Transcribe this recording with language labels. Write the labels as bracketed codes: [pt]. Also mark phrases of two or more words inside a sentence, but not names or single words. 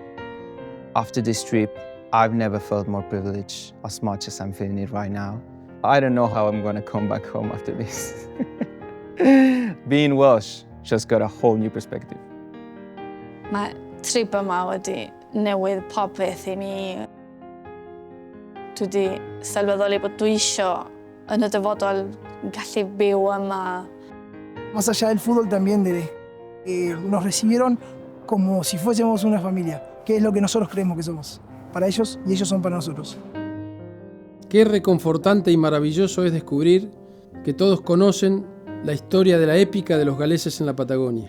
[en] After this trip, I've never felt more privileged as much as I'm feeling it right now. I don't know how I'm gonna come back home after this. Being Welsh just got a whole new perspective. [cy] Mae trip yma wedi newid popeth I mi. Dwi wedi sylweddoli bod dwi isio yn y dyfodol gallu byw yma. [es] Más allá del fútbol también nos recibieron como si fuésemos una familia, que es lo que nosotros creemos que somos, para ellos y ellos son para nosotros. Qué reconfortante y maravilloso es descubrir que todos conocen la historia de la épica de los galeses en la Patagonia.